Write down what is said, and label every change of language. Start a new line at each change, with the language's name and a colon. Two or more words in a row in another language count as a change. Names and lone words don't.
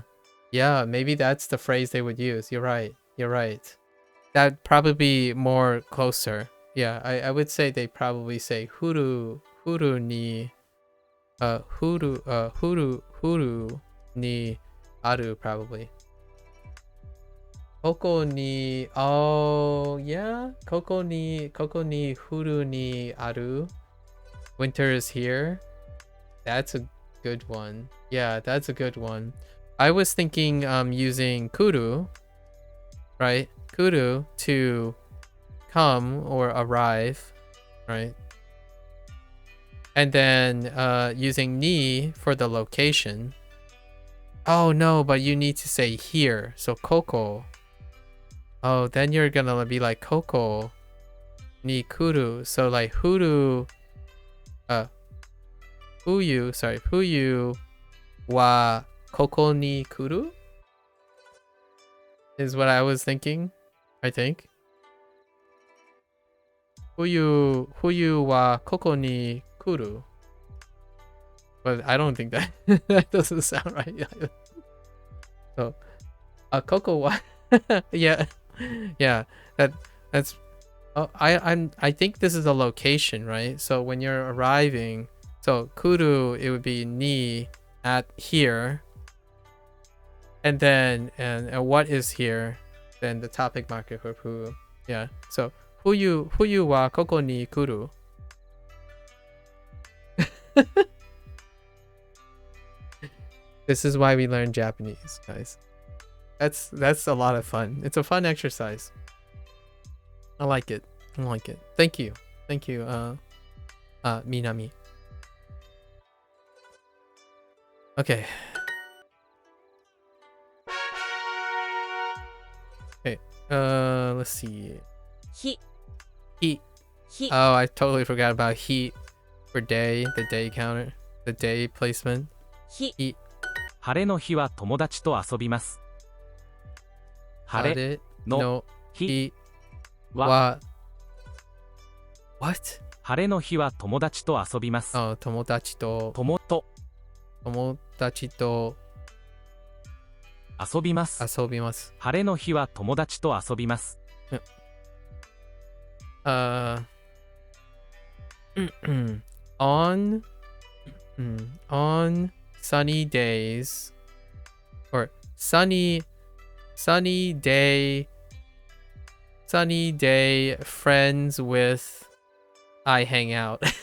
English: Maybe that's the phrase they would use. You're right. That'd probably be more closer. Yeah, I would say they probably say
Japanese: ふるにある
English: probably.
Japanese: ここに,
English: oh yeah,
Japanese: ここにふるにある.
English: Winter is here. That's a good one. Yeah, that's a good one. I was thinking using kuru, right? Kuru to come or arrive, right? And then using ni for the location. Oh no, but you need to say here. So koko. Oh, then you're gonna be like
Japanese: ここにくる.
English: So like
Japanese: 冬はここに来る
English: is what I was thinking, I think.
Japanese: 冬はここに来る.
English: But I don't think that that doesn't sound right. So,
Japanese: ここは yeah.
English: Yeah, that's I think this is a location, right? So when you're arriving, so kuru, it would be ni at here. And then and what is here? Then the topic marker for fu. Yeah. So
Japanese: 冬はここに来る.
English: This is why we learn Japanese, guys. That's a lot of fun. It's a fun exercise. I like it. I like it. Thank you. Thank you, Minami. Okay. Okay. Let's see. Heat. Heat. Heat. Oh, I totally forgot about heat for day, the day counter, the day placement. Heat.
Japanese: 晴れの日は友達と遊びます。晴れの日は
English: What?
Japanese: 晴れの日は友達と遊びます。 Oh, 友達と遊びます。遊びます。晴れの日は友達と遊びます。
English: on sunny days or sunny day friends with I hang out.